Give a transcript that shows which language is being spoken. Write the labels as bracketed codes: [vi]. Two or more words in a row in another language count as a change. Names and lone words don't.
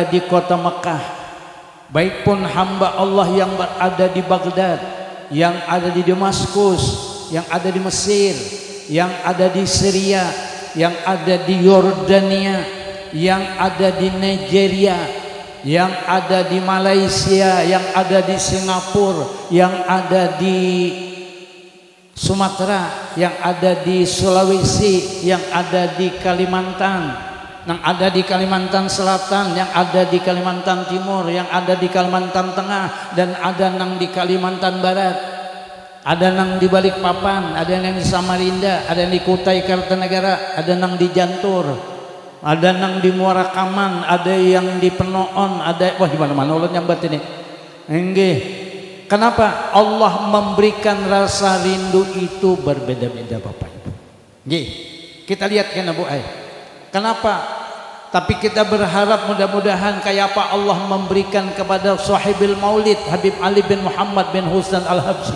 [id] di kota Mekah, baik pun hamba Allah yang berada di Baghdad, yang ada di Damaskus, yang ada di Mesir, yang ada di Syria, yang ada di Yordania, yang ada di Nigeria, yang ada di Malaysia, yang ada di Singapura, yang ada di Sumatera, yang ada di Sulawesi, yang ada di Kalimantan, yang ada di Kalimantan Selatan, yang ada di Kalimantan Timur, yang ada di Kalimantan Tengah, [bjn] dan ada nang di Kalimantan Barat, ada nang di Balikpapan, ada yang di Samarinda, ada yang di Kutai Kartanegara, ada nang di Jantur, ada nang di Muara Kaman, ada yang di Penoon, ada wah di mana-mana ulun nyambat ini. [id] Nggih. Kenapa? Allah memberikan rasa rindu itu berbeda-beda Bapak Ibu. Nggih. Kita lihat kan Bu Ai. Kenapa? Tapi kita berharap mudah-mudahan kayak apa Allah memberikan kepada [ar] صاحب المولد [id] Habib Ali bin Muhammad bin Husain Al-Habsyi.